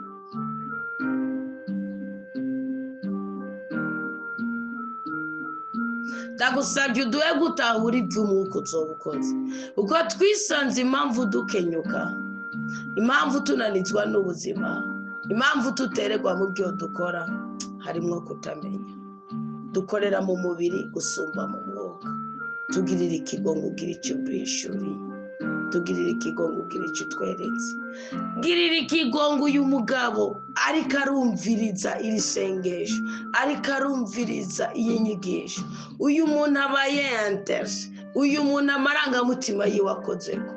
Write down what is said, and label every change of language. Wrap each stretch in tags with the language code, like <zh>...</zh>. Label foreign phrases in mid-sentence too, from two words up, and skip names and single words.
<rn>Ndagusabye uduhe gutahura iby'umwuka uzobukoze, uko twisanze impamvu dukenyuka, impamvu tunanizwa n'ubuzima, impamvu tutererwa mu byo dukora, harimo kutamenya. Dukorera mu mubiri gusumba mu mwuka. Tugirira ikigongo ugira icyo duhishuriye, tugirira ikigongo ugira icyo tweretse. Girira ikigongo uyu mugabo ariko arumviriza iri sengesho, ariko arumviriza iyi nyigisho, uyu muntu abaye interse, uyu muntu amarangamutima yiwe akozeko.</rn>